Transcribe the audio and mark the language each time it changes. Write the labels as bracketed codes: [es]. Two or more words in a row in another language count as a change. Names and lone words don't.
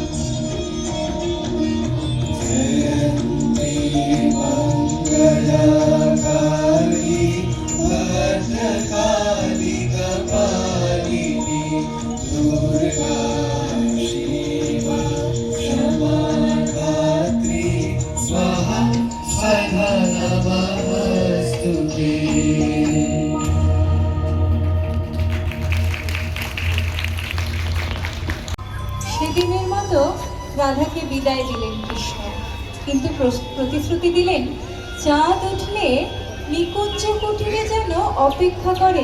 [sa] जयन्ती मङ्गलकाली भद्रकाली कपालिनी दुर्गा शिवा क्षमा धात्री स्वाहा सदा नमस्तुते। [bn] সেদিনের মতো রাধাকে বিদায় দিলেন কৃষ্ণ, কিন্তু প্রতিশ্রুতি দিলেন চাঁদ উঠলে নিকুঞ্জ কুটিরে যেন অপেক্ষা করেন।